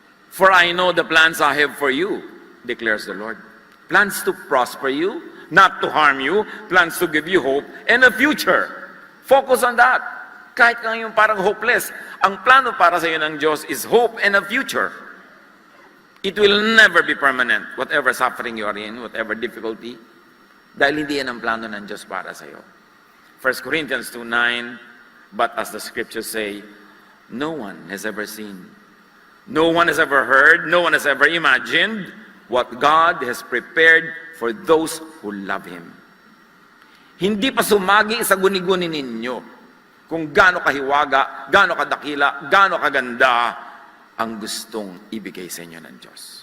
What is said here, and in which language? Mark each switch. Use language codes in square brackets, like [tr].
[en] For I know the plans I have for you, declares the Lord. Plans to prosper you, not to harm you, plans to give you hope and a future. Focus on that. [tl] Kahit ngayon parang hopeless, ang plano para sa iyo ng Diyos [en] is hope and a future. It will never be permanent, whatever suffering you are in, whatever difficulty, [tl] dahil hindi yan ang plano ng Diyos para sa iyo. [en] 1 Corinthians 2:9, but as the scriptures say, no one has ever seen, no one has ever heard, no one has ever imagined what God has prepared for those who love Him. [tl] Hindi pa sumagi sa guni-guni ninyo kung gaano kahiwaga, gaano kadakila, gaano kaganda ang gustong ibigay sa inyo ng Diyos.